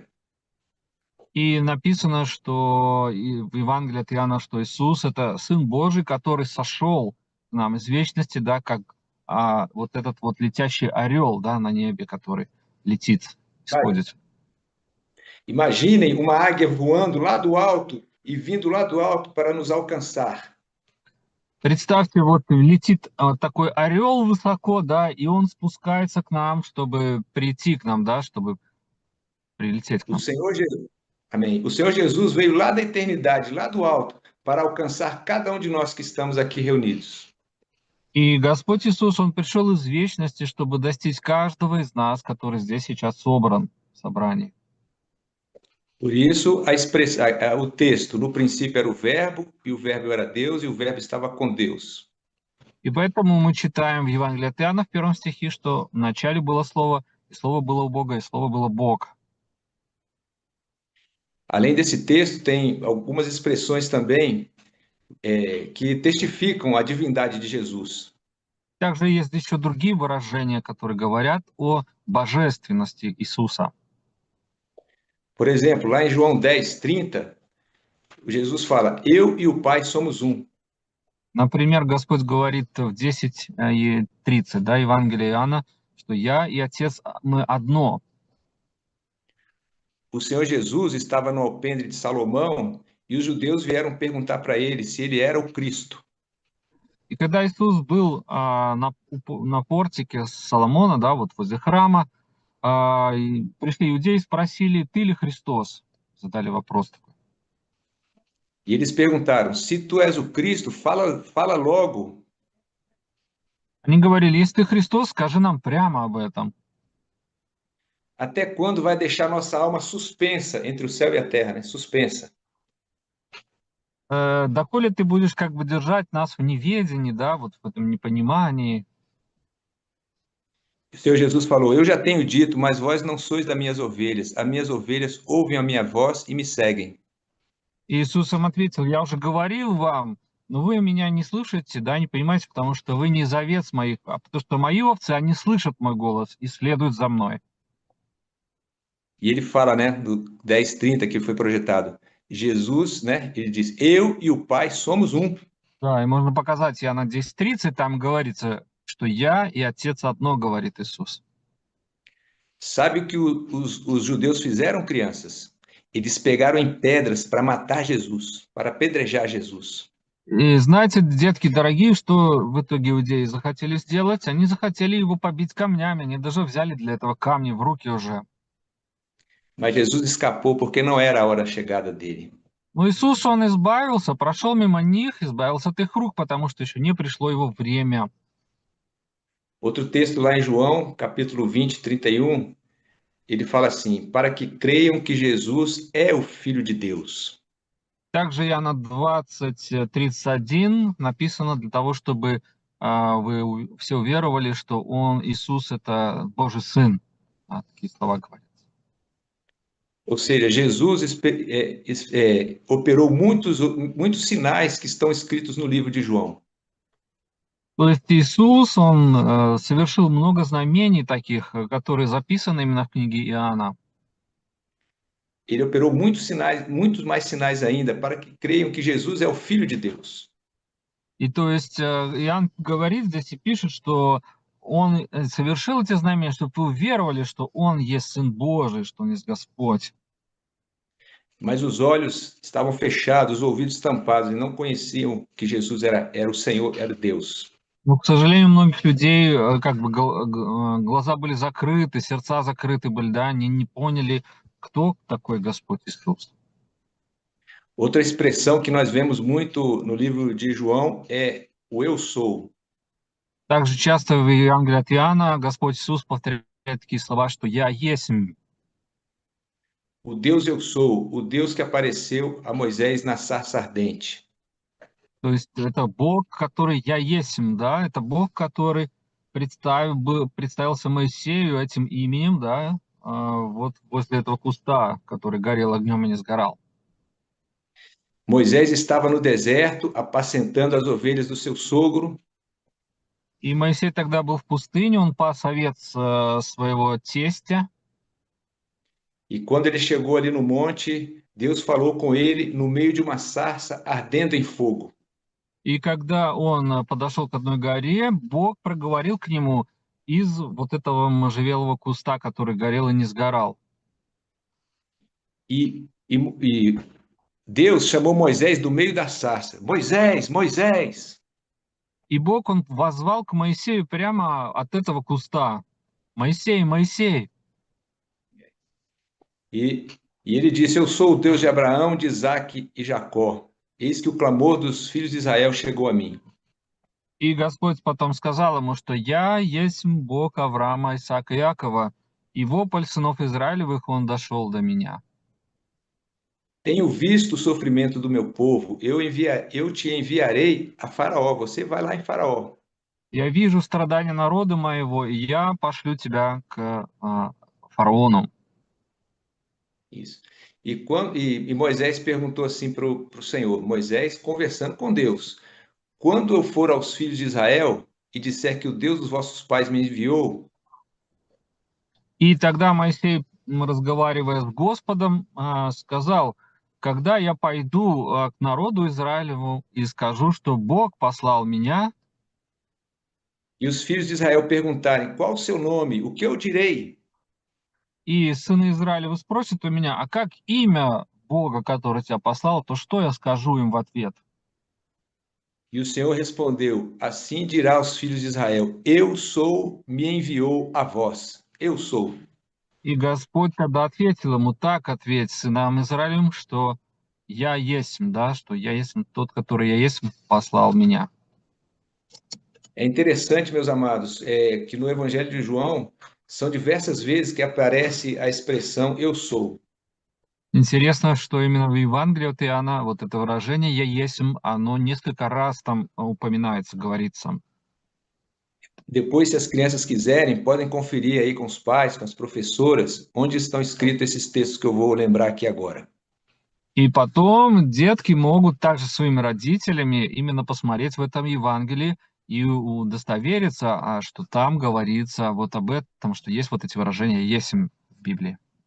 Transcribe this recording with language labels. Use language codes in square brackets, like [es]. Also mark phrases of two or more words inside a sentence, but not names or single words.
[ru] И написано, что и в Евангелии от Иоанна, что Иисус — это Сын Божий, который сошел к нам из вечности, да, как вот этот вот летящий орел, да, на небе, который летит, исходит. [pt] Imaginem uma águia voando lá do alto e vindo lá do alto para nos alcançar. [ru] Представьте, вот летит такой орел высоко, да, и он спускается к нам, чтобы прийти к нам, да, чтобы прилететь к [pt] O [ru] нам. [pt] Senhor Jesus, amém. O Senhor Jesus veio lá da eternidade, lá do alto, para alcançar cada um de nós que estamos aqui reunidos. [ru] И Господь Иисус, Он пришел из вечности, чтобы достичь каждого из нас, который здесь сейчас собран в собрании. [pt] Por isso, o texto, no princípio era o verbo, e o verbo era Deus, e o verbo estava com Deus. [ru] И поэтому мы читаем в Евангелии от Иоанна в 1 стихе, что в начале было Слово, и Слово было у Бога, и Слово было Бог. [pt] Além desse texto, tem algumas expressões também que testificam a divindade de Jesus. [ru] Также есть еще другие выражения, которые говорят о божественности Иисуса. [pt] Por exemplo, lá em João 10:30, Jesus fala: Eu e o Pai somos um. [ru] Например, Господь говорит в 10:30, да, Евангелие Иоанна, что «Я и Отец, мы одно». [pt] O Senhor Jesus estava no alpendre de Salomão e os judeus vieram perguntar para ele se ele era o Cristo. [ru] И когда Иисус был на портике Соломона, да, вот возле храма, и пришли иудеи и спросили: «Ты ли Христос?» Задали вопрос такой. [pt] E eles perguntaram: Se tu és o Cristo, fala logo. [ru] Они говорили: «Если ты Христос, скажи нам прямо об этом». [pt] Até quando vai deixar nossa alma suspensa entre o céu e a terra, né? Suspensa. [ru] Доколе ты будешь как бы держать нас в неведении, да, вот в этом непонимании. [pt] O Senhor Jesus falou: Eu já tenho dito, mas vós não sois das minhas ovelhas. As minhas ovelhas ouvem a minha voz e me seguem. [ru] Иисус им ответил: «Я уже говорил вам, но вы меня не слушаете, да, не понимаете, потому что вы не из овец моих, а потому что мои овцы, они слышат мой голос и следуют за мной». [pt] E ele fala, né, do 10:30 que foi projetado. Jesus, né, ele diz: Eu e o Pai somos um. [ru] Да, и можно показать Иоанна 10:30, там говорится, что «Я и Отец одно», говорит Иисус. [pt] Sabe o que os judeus fizeram, crianças? Eles pegaram em pedras para matar Jesus, para apedrejar Jesus. [ru] И знаете, детки дорогие, что в итоге иудеи захотели сделать? Они захотели его побить камнями, они даже взяли для этого камни в руки уже. [pt] Mas Jesus escapou porque não era a hora chegada dele. [ru] Но Иисус, Он избавился, прошел мимо них, избавился от их рук, потому что еще не пришло его время. [pt] Outro texto lá em João, capítulo 20:31, ele fala assim: Para que creiam que Jesus é o Filho de Deus. [ru] Также Иоанна 20:31 написано для того, чтобы вы все уверовали, что Он, Иисус, это Божий Сын. Такие слова говорятся. [pt] Ou seja, Jesus operou muitos sinais que estão escritos no livro de João. [ru] То есть Иисус, Он совершил много знамений таких, которые записаны именно в книге Иоанна. [pt] Ele operou muitos sinais, muitos mais sinais ainda, para que creiam que Jesus é o Filho de Deus. [ru] И то есть Иоанн говорит здесь и пишет, что Он совершил эти знамения, чтобы вы уверовали, что Он есть Сын Божий, что Он есть Господь. [pt] Mas os olhos estavam fechados, os ouvidos tampados, e não conheciam que Jesus era o Senhor, era Deus. [ru] Но, к сожалению, у многих людей как бы глаза были закрыты, сердца закрыты были, да, они не поняли, кто такой Господь Иисус. [pt] Outra expressão que nós vemos muito no livro de João é o eu sou. [ru] Также часто в Евангелии от Иоанна Господь Иисус повторяет такие слова, что «Я есмь». [pt] O Deus eu sou, o Deus que apareceu a Moisés na sarça ardente. [ru] То есть это Бог, который «Я есмь», да, это Бог, который представился Моисею этим именем, да, вот возле этого куста, который горел огнем и не сгорал. [pt] Moisés estava no deserto, apacentando as ovelhas do seu sogro, [ru] И Моисей тогда был в пустыне, он пас овец своего тестя. [pt] e quando ele chegou ali no monte, Deus falou com ele no meio de uma sarça ardendo em fogo. [ru] И когда он подошел к одной горе, Бог проговорил к нему из вот этого можжевелого куста, который горел и не сгорал. [pt] E Deus chamou Moisés do meio da sarça. Moisés, Moisés! [ru] И Бог, он воззвал к Моисею прямо от этого куста. Моисей, Моисей. [pt] E ele disse: Eu sou o Deus de Abraão, de Isaque e Jacó. Eis que o clamor dos filhos de Israel chegou a mim. [ru] И Господь потом сказал ему, что «Я есть Бог Авраама, Исаака и Иакова, и вопль сынов Израилевых, он дошел до меня». [pt] Tenho visto o sofrimento do meu povo, eu te enviarei a Faraó. Você vai lá em Faraó. [ru] «Я вижу страдания народа моего, и я пошлю тебя к фараону». [pt] Isso. E Moisés perguntou assim para o Senhor, Moisés conversando com Deus: Quando eu for aos filhos de Israel e disser que o Deus dos vossos pais me enviou, [ru] И тогда Моисей, разговаривая с Господом, сказал: «Когда я пойду к народу Израилеву и скажу, что Бог послал меня, [pt] e os filhos de Israel perguntarem qual o seu nome, o que eu direi? [ru] и сыны Израилевы спросят у меня, а как имя Бога, который тебя послал, то что я скажу им в ответ?» [pt] E o Senhor respondeu: Assim dirá aos filhos de Israel: Eu sou, me enviou a vós. Eu sou. [ru] И Господь тогда ответил ему: «Так ответь сынам Израилевым, что я есть, да, что я есть тот, который я есть, послал меня». [pt] É interessante, meus amados, que no Evangelho de João são diversas vezes que aparece a expressão eu sou. [ru] Интересно, что именно в Евангелии от Иоанна вот это выражение «Я есмь», оно несколько раз там упоминается, говорится. [pt] Depois, se as crianças quiserem, podem conferir aí com os pais, com as professoras, onde estão escritos esses textos que eu vou lembrar aqui agora. [ru] И потом детки могут также своими родителями именно посмотреть в этом Евангелии и удостовериться, что там говорится вот об этом, что есть вот эти выражения «есмь» в Библии.